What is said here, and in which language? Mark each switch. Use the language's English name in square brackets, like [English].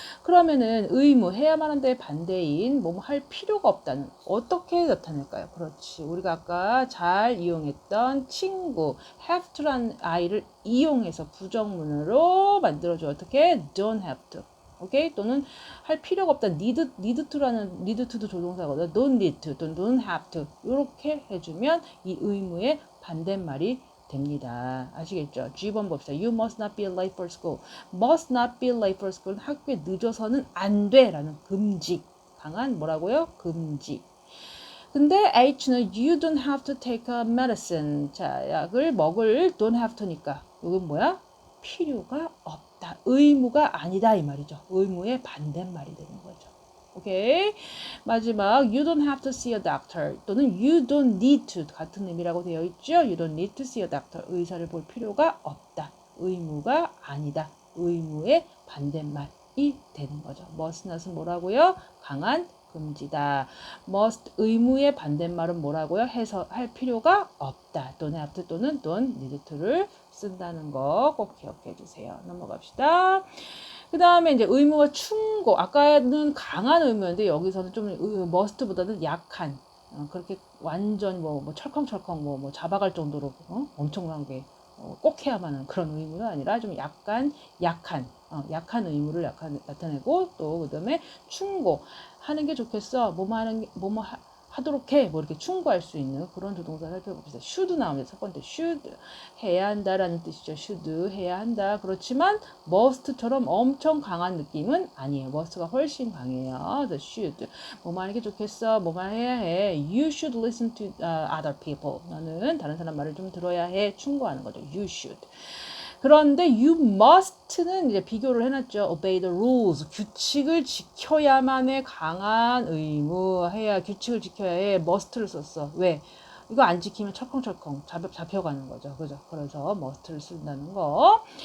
[Korean] 그러면은 의무, 해야만 한다의 반대인 뭐뭐 할 필요가 없다는 어떻게 나타낼까요? 그렇지. 우리가 아까 잘 이용했던 친구 have to라는 아이를 이용해서 부정문으로 만들어줘. 어떻게? don't have to. 오케이? 또는 할 필요가 없다. need to라는 need to도 조동사거든. don't need to, don't have to. 이렇게 해주면 이 의무의 반대말이 됩니다. 아시겠죠? G번 봅시다. [English] You must not be late for school. must not be late for school. [Korean] 학교에 늦어서는 안 돼라는 금지. 강한 뭐라고요? 금지. 근데 H는 [English] you don't have to take a medicine. [Korean] 자, 약을 먹을 don't have to니까 이건 뭐야? 필요가 없다. 의무가 아니다 이 말이죠. 의무의 반대말이 되는 거죠. 오케이. 마지막 [English] you don't have to see a doctor [Korean] 또는 [English] you don't need to [Korean] 같은 의미라고 되어 있죠. [English] You don't need to see a doctor. [Korean] 의사를 볼 필요가 없다. 의무가 아니다. 의무의 반대말이 되는 거죠. must not은 뭐라고요? 강한 금지다. must 의무의 반대말은 뭐라고요? 해서 할 필요가 없다. don't have to 또는 don't need to를 쓴다는 거 꼭 기억해 주세요. 넘어갑시다. 그 다음에 이제 의무와 충고. 아까는 강한 의무였는데 여기서는 좀 must보다는 약한. 그렇게 완전 뭐 철컹철컹 뭐 잡아갈 정도로 엄청나게 꼭 해야만 하는 그런 의무는 아니라 좀 약간 약한 의무를 나타내고 또 그다음에 충고 하는 게 좋겠어. 뭐뭐 하도록 해. 뭐 이렇게 충고할 수 있는 그런 조동사를 살펴봅시다. should 나옵니다. 첫 번째 should 해야 한다라는 뜻이죠. should 해야 한다. 그렇지만 must처럼 엄청 강한 느낌은 아니에요. must가 훨씬 강해요. the should 뭐만 하는 게 좋겠어. 뭐만 해야 해. [English] You should listen to other people. [Korean] 너는 다른 사람 말을 좀 들어야 해. 충고하는 거죠. [English] You should. [Korean] 그런데 you must는 이제 비교를 해놨죠. [English] obey the rules. [Korean] 규칙을 지켜야만의 강한 의무. 해야 규칙을 지켜야 해. must를 썼어. 왜? 이거 안 지키면 철컹철컹 잡혀가는 거죠. 그죠? 그래서 must를 쓴다는 거.